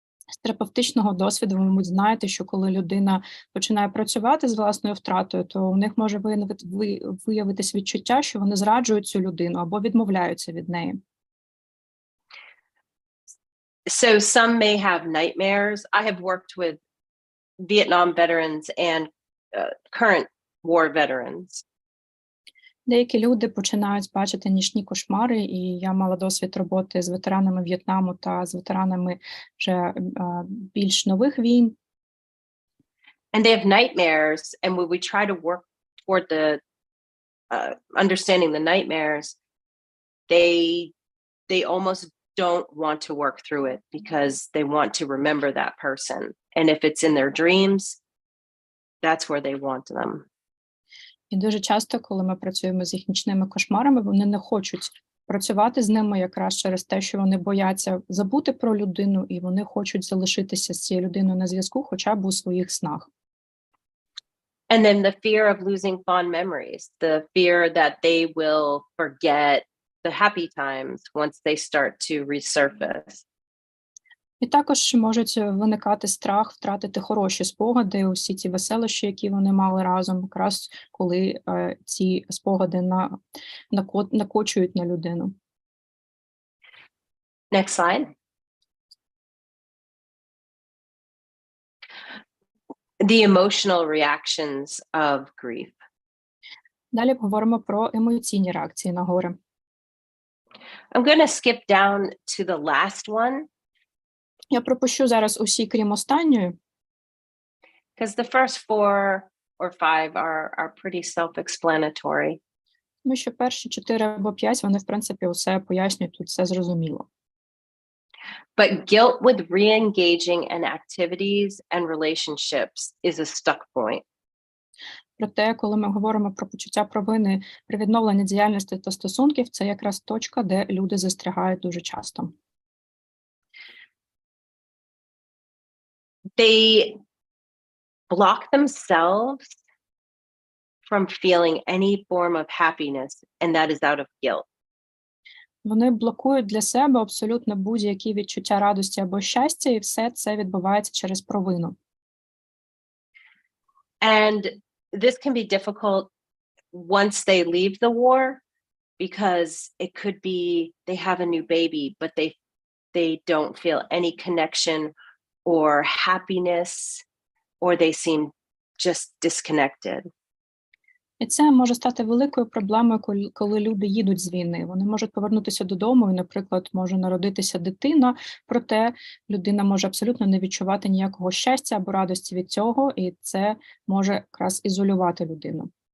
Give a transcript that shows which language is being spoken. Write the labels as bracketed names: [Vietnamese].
[Ukrainian] З терапевтичного досвіду ви, мабуть, знаєте, що коли людина починає працювати з власною втратою, то у них може виявитись відчуття, що вони зраджують цю людину або відмовляються від неї. [English] So some may have nightmares. I have worked with Vietnam veterans and current war veterans. [Ukrainian] Деякі люди починають бачити нічні кошмари, і я мала досвід роботи з ветеранами В'єтнаму та з ветеранами вже більш нових війн. [English] And they have nightmares, and when we try to work toward the understanding the nightmares, they almost don't want to work through it because they want to remember that person. And if it's in their dreams, that's where they want them. [Ukrainian] І дуже часто, коли ми працюємо з їх нічними кошмарами, вони не хочуть працювати з ними якраз через те, що вони бояться забути про людину, і вони хочуть залишитися з цією людиною на зв'язку хоча б у своїх снах. [English] And then the fear of losing fond memories, the fear that they will forget the happy times once they start to resurface. [Ukrainian] І також можуть виникати страх втратити хороші спогади, усі ці веселощі, які вони мали разом, якраз коли ці спогади накочують на людину. [English] Next slide. The emotional reactions of grief. [Ukrainian] Далі говоримо про емоційні реакції на горе. [English] I'm going to skip down to the last one [Ukrainian] Я пропущу зараз усі, крім останньої, [English] because the first 4 or 5 are pretty self-explanatory. [Ukrainian] тому що перші 4 або 5, вони, в принципі, усе пояснюють, тут все зрозуміло. [English] But guilt with re-engaging in activities and relationships is a stuck point. [Ukrainian] Проте, коли ми говоримо про почуття провини при відновленні діяльності та стосунків, це якраз точка, де люди застрягають дуже часто. [English] They block themselves from feeling any form of happiness, and that is out of guilt. [Ukrainian] Вони блокують для себе абсолютно будь-які відчуття радості або щастя, і все це відбувається через провину. [English] And this can be difficult once they leave the war, because it could be they have a new baby, but they don't feel any connection or happiness, or they seem just disconnected. [Ukrainian] І це може стати великою проблемою, коли люди їдуть з війни. Вони можуть повернутися додому і, наприклад, може народитися дитина, проте людина може абсолютно не відчувати ніякого щастя або радості від цього, і це може якраз ізолювати людину.